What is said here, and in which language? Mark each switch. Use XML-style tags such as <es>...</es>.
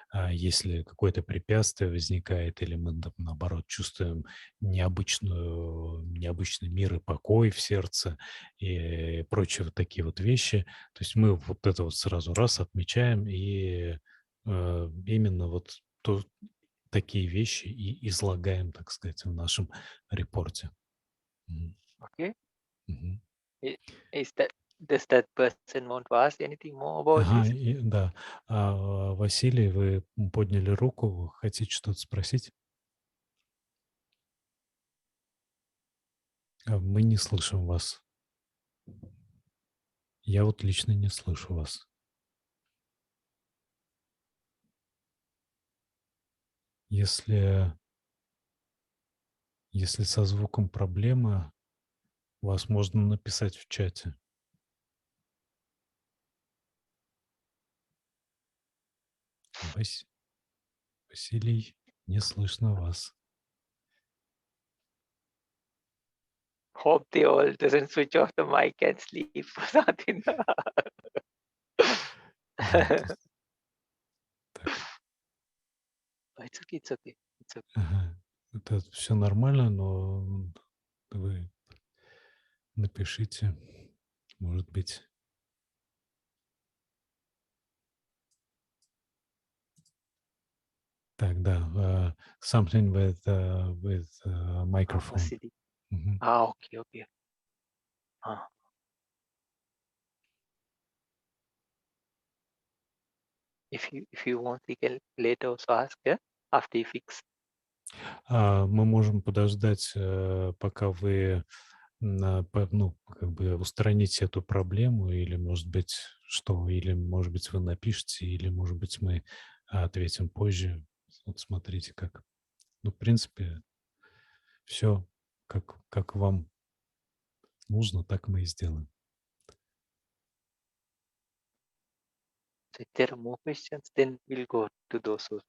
<ru>Если какое-то препятствие возникает, или мы, наоборот, чувствуем необычный мир и покой в сердце и прочие вот такие вот вещи. То есть мы вот это вот сразу раз отмечаем и именно вот такие вещи и излагаем, так сказать, в нашем репорте. Мгм.</ru> <en>Okay. Мгм. I- Is that does that person want to ask anything more about</en> <ru>Ага,</ru> <en>this?</en> <ru>и да. Василий, вы подняли руку, хотите что-то спросить? Мы не слышим вас. Я вот лично не слышу вас. Если, если со звуком проблема, вас можно написать в чате. Вась- Василий, не слышно вас.</ru> <en>Hope they all doesn't switch off the mic and sleep or something.</en> <ru>Да, то есть так.</ru> <en>It's okay, it's okay, it's okay.</en> <ru>Ага. Это все нормально, но вы напишите, может быть. Так, да,</ru> <en>something with Oh, microphone. Vasily. Мгм. Okay, okay. Ah. If you want, we can later also ask, yeah, after you fix.</en> <ru>Мы можем подождать, пока вы ну, как бы устраните эту проблему, или, может быть, или, может быть, вы напишите, или, может быть, мы ответим позже. Вот смотрите, как. Ну, в принципе, все, как вам нужно, так мы и сделаем.</ru> <en>So if there are more questions, then we'll go to those.</en>